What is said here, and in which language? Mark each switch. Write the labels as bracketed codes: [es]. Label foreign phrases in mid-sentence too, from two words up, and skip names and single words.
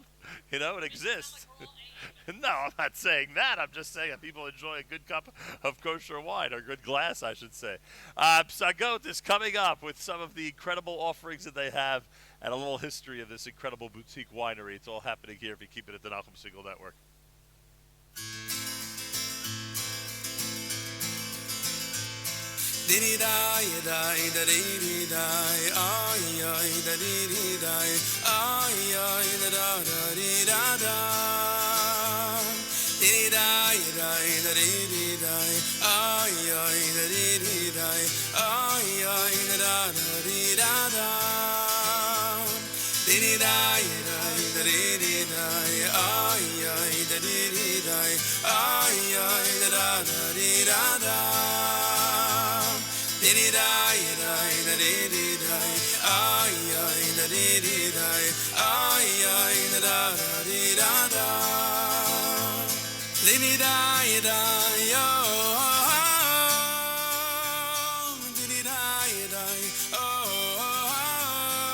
[en] It exists. No, I'm not saying that. I'm just saying that people enjoy a good cup of kosher wine, or good glass, I should say. Psagot is coming up with some of the incredible offerings that they have and a little history of this incredible boutique winery. It's all happening here if you keep it at the Nachum Segal Network. Diddy die, die, da dee die, ay, ay, da dee die, ay, ay, da da dee da da. Diddy die, die, da dee die, ay, ay, da dee die, ay, ay, da dee da da. Diddy die, die, da dee die, ay, ay, da dee die, ay, ay, da dee da da. Diddy die, die, da dee die, ay, ay, da dee die, ay, ay, da dee da da. Diddy die, die, oh, diddy die, die, oh,